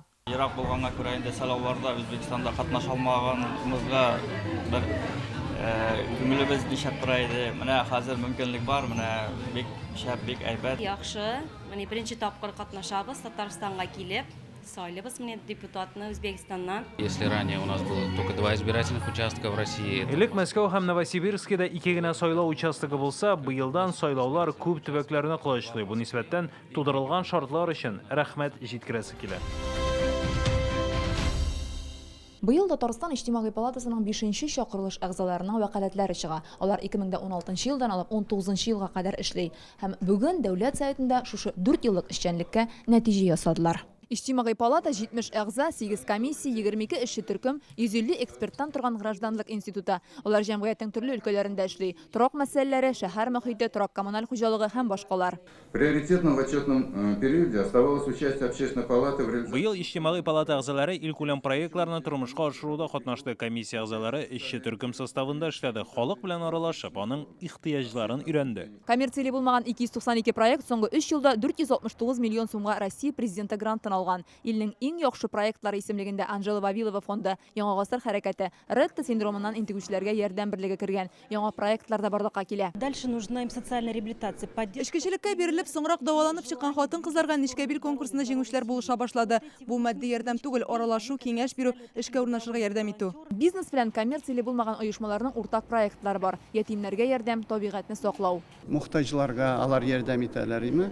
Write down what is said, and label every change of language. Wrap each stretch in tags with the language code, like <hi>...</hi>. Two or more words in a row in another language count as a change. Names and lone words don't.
<tt>Ирак булганга күрә инде сайлауларда Үзбәкстанда катнаша алмаганыбызга бер күңелебез нишап тора иде. Менә хәзер мөмкинлек бар, менә бик шәп, бик әйбәт. Яхшы, менә беренче тапкыр катнашабыз, Татарстанга килеп, сайлыйбыз менә депутатны Үзбәкстаннан.</tt> <ru>Если ранее у нас было только 2 избирательных участка в России.</ru> <tt>Элек Мәскәү һәм Новосибирскида 2 генә сайлау участогы булса, быелдан сайлаулар күп төбәкләрне кылычлый. Бу нисбәттән тудырылган шартлар өчен рәхмәт җиткерәсе килә. Быел Татарстан иҗтимагый палатасының 5нче чакырылыш әгъзаларының вәкаләтләре чыга. Алар 2016 елдан алып 19 елга кадәр эшли һәм бүген дәүләт советында шушы 4 еллык эшчәнлеккә нәтиҗә ясадылар. Иҗтимагый палата 70 әгъза, 8 комиссия, 22 эшче төркем, 150 эксперттан торган гражданлык институты. Алар җәмгыятьнең төрле өлкәләрендә эшли. Торак мәсьәләләре, шәһәр мөхите, торак коммуналь хуҗалыгы һәм башкалар.</tt> <ru>Приоритетным в отчетном периоде оставалось участие общественной палаты в реализации.</ru> <tt>Быел иҗтимагый палата әгъзалары илкүләм проектларны тормышка ашыруда катнашты. Комиссия әгъзалары эшче төркем составында эшләде. Халык белән аралашып, аның ихтыяҗларын өйрәнде. Коммерцияле булмаган 292 проект соңгы 3 елда 469 миллион сумга Россия президенты грантын алган. Илнең иң яхшы проектлары исемлегендә Анжела Вавилова фонды, Яңа гасыр хәрәкәте, Ретта синдромыннан интегүчеләргә ярдәм берлеге кергән. Яңа проектлар да барлыкка килә.</tt> <ru>Дальше нужна им социальная реабилитация.</ru> <tt>Эшкечелеккә бирелеп, соңрак даваланып чыккан хатын-кызларга Нечкәбил конкурсында җиңүчеләр булыша башлады. Бу матди ярдәм түгел, аралашу, киңәш бирү, эшкә урнашырга ярдәм итү. Бизнес белән коммерцияле булмаган оешмаларның уртак проектлары бар. Ятимнәргә ярдәм, табигатьне саклау. Мохтаҗларга алар ярдәм итәләрме?</tt>